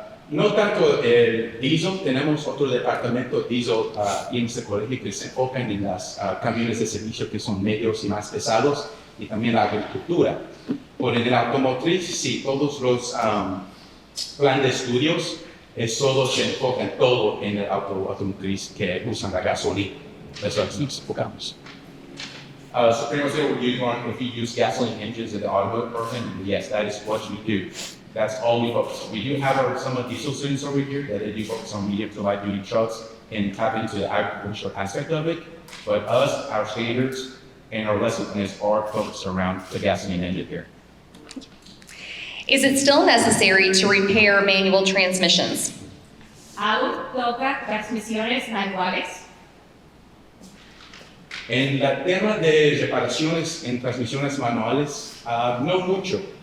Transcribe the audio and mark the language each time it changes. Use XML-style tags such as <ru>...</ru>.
<es>No tanto el diesel, tenemos otro departamento diesel y en este colegio que se enfocan en los camiones de servicio que son medios y más pesados y también la agricultura. Por en el automotriz, sí, todos los planes de estudios, todos se enfocan todo en el automotriz que usan la gasolina. Eso es lo que nos enfocamos.</es> <en>So pretty much what we do, if you use gasoline engines in the automotive program, yes, that is what we do. That's all we focus on. We do have some diesel students over here that they do focus on medium to light duty trucks and tap into the agricultural aspect of it. But us, our standards, and our lesson plans are focused around the gasoline engine here. Is it still necessary to repair manual transmissions?</en> <es>¿Aún toca transmisiones manuales? En el tema de reparaciones en transmisiones manuales, no mucho.</es>